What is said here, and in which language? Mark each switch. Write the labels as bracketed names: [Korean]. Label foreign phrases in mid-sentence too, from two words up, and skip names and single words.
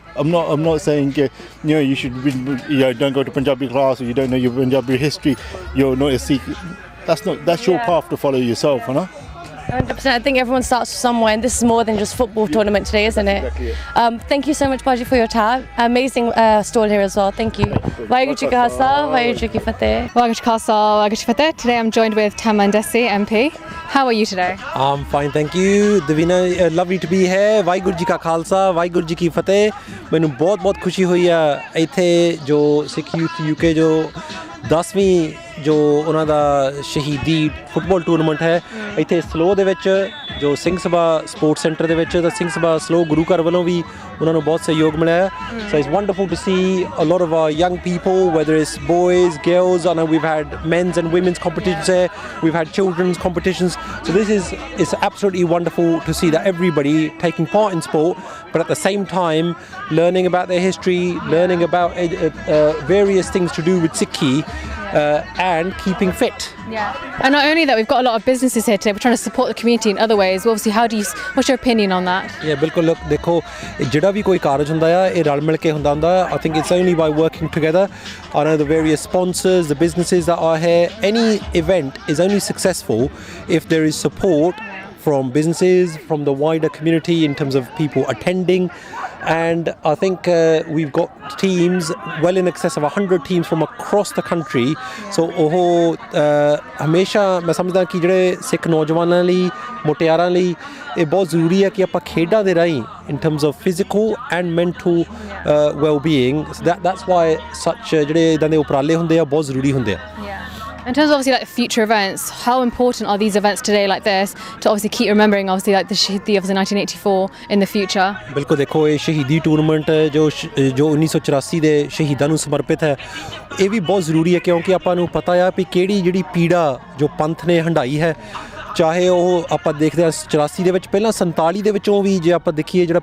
[English] I'm not saying you should don't go to Punjabi class, or you don't know your Punjabi history, you're not a Sikh. That's your path to follow yourself, 100%. I think everyone starts somewhere, and this is more than just football tournament today, isn't it? Exactly. Thank you so much, Baji, for your time. Amazing stall here as well. Thank you. [Punjabi] ਵਾਹਿਗੁਰੂ ਜੀ ਕਾ ਖ਼ਾਲਸਾ, ਵਾਹਿਗੁਰੂ ਜੀ ਕੀ ਫ਼ਤਹਿ. ਵਾਹਿਗੁਰੂ ਜੀ ਕਾ ਖ਼ਾਲਸਾ, ਵਾਹਿਗੁਰੂ ਜੀ ਕੀ ਫ਼ਤਹਿ. [English] Today I'm joined with Tamandesi MP. How are you today? I'm fine, thank you. Divina, lovely to be here. [Punjabi] ਵਾਹਿਗੁਰੂ ਜੀ ਕਾ ਖ਼ਾਲਸਾ, ਵਾਹਿਗੁਰੂ ਜੀ ਕੀ ਫ਼ਤਹਿ. ਮੈਨੂੰ ਬਹੁਤ ਖੁਸ਼ੀ ਹੋਈ ਆ ਇੱਥੇ ਜੋ ਸਿੱਖ ਯੂਥ UK ਜੋ 10ਵੀਂ ਜੋ ਉਹਨਾਂ ਦਾ ਸ਼ਹੀਦੀ ਫੁੱਟਬਾਲ ਟੂਰਨਾਮੈਂਟ ਹੈ ਇੱਥੇ ਸਲੋ ਦੇ ਵਿੱਚ ਜੋ ਸਿੰਘ ਸਭਾ ਸਪੋਰਟਸ ਸੈਂਟਰ ਦੇ ਵਿੱਚ ਤਾਂ ਸਿੰਘ ਸਭਾ ਸਲੋ ਗੁਰੂ ਘਰ ਵੱਲੋਂ ਵੀ ਉਹਨਾਂ ਨੂੰ ਬਹੁਤ ਸਹਿਯੋਗ ਮਿਲਿਆ [English] so it's wonderful to see a lot of our young people, whether it's boys, girls. I know we've had men's and women's competitions there, we've had children's competitions, so it's absolutely wonderful to see that everybody taking part in sport, but at the same time learning about their history, learning about various things to do with Sikhi, and keeping fit. And not only that, we've got a lot of businesses here today. We're trying to support the community in other ways. Well, obviously, what's your opinion on that? Yeah, [Punjabi] ਬਿਲਕੁਲ look ਦੇਖੋ ਜਿਹੜਾ ਵੀ ਕੋਈ ਕਾਰਜ ਹੁੰਦਾ ਆ ਇਹ ਰਲ ਮਿਲ ਕੇ ਹੁੰਦਾ [English] I think it's only by working together. I know the various sponsors, the businesses that are here. Any event is only successful if there is support from businesses, from the wider community in terms of people attending. And I think we've got teams, well in excess of 100 teams from across the country. [Punjabi] So ਹਮੇਸ਼ਾ ਮੈਂ ਸਮਝਦਾ ਕਿ ਜਿਹੜੇ ਸਿੱਖ ਨੌਜਵਾਨਾਂ ਲਈ ਮੁਟਿਆਰਾਂ ਲਈ ਇਹ ਬਹੁਤ ਜ਼ਰੂਰੀ ਹੈ ਕਿ ਆਪਾਂ ਖੇਡਾਂ ਦੇ ਰਾਹੀਂ [English] in terms of physical and mental well-being. So that's why such [Punjabi] ਜਿਹੜੇ ਇਦਾਂ ਦੇ ਉਪਰਾਲੇ ਹੁੰਦੇ ਆ ਬਹੁਤ ਜ਼ਰੂਰੀ ਹੁੰਦੇ ਆ. [English] In terms of obviously like future events, how important are these events today like this to obviously keep remembering obviously like the Shaheedi of 1984 in the future? [Punjabi] ਬਿਲਕੁਲ ਦੇਖੋ ਇਹ ਸ਼ਹੀਦੀ ਟੂਰਨਾਮੈਂਟ ਜੋ 1984 ਦੇ ਸ਼ਹੀਦਾਂ ਨੂੰ ਸਮਰਪਿਤ ਹੈ ਇਹ ਵੀ ਬਹੁਤ ਜ਼ਰੂਰੀ ਹੈ ਕਿਉਂਕਿ ਆਪਾਂ ਨੂੰ ਪਤਾ ਆ ਵੀ ਕਿਹੜੀ ਜਿਹੜੀ ਪੀੜਾ ਜੋ ਪੰਥ ਨੇ ਹੰਢਾਈ ਹੈ ਚਾਹੇ ਉਹ ਆਪਾਂ ਦੇਖਦੇ ਹਾਂ 84 ਦੇ ਵਿੱਚ ਪਹਿਲਾਂ 47 ਦੇ ਵਿੱਚੋਂ ਵੀ ਜੇ ਆਪਾਂ ਦੇਖੀਏ ਜਿਹੜਾ